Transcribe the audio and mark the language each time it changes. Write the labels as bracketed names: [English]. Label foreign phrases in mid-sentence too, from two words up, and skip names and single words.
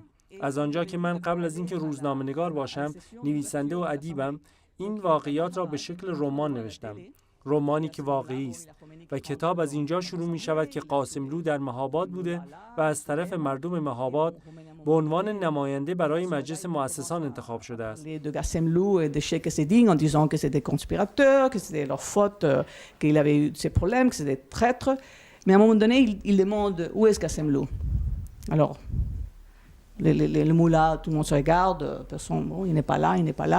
[Persian] از آنجا که من قبل از اینکه روزنامه‌نگار باشم نویسنده و ادیبم، این واقعیات را به شکل رمان نوشتم. رمانی که واقعی است و کتاب از اینجا شروع می شود که قاسملو در مهاباد بوده و از طرف مردم مهاباد به عنوان نماینده برای مجلس مؤسسان انتخاب شده است. [French] De Gassemlou et de Cheikh Essedine en disant que c'est des conspirateurs, que c'était leur faute, qu'il avait eu ces problèmes, que c'est des traîtres. Mais à un moment donné, il demande où est Gassemlou. Alors, les moulahs, tout le monde se regarde, personne, bon, il n'est pas là, il n'est pas là.